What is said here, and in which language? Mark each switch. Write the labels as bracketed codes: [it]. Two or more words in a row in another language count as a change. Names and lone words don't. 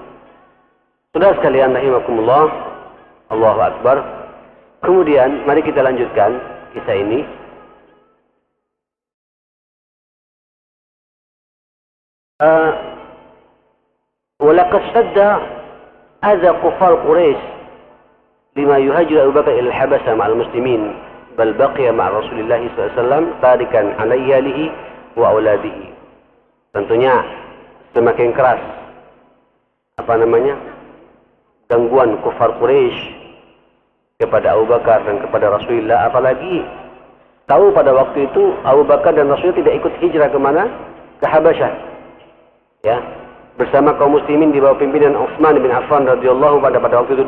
[id] Saudara sekalian rahimakumullah, [ar] الله أكبر. [id] Kemudian mari kita lanjutkan kisah ini. [ar] ولقد سد أذى كفار قريش لما يهاجر أبو بكر إلى الحبشة مع المسلمين. بل بقي مع رسول الله ﷺ تاركا على عياله وأولاده. [id] Tentunya semakin keras gangguan kufar Quraisy kepada Abu Bakar dan kepada Rasulullah, apalagi tahu pada waktu itu Abu Bakar dan Rasulullah tidak ikut hijrah kemana? Ke Habasyah, ya, bersama kaum muslimin di bawah pimpinan Utsman bin Affan radhiyallahu pada waktu itu.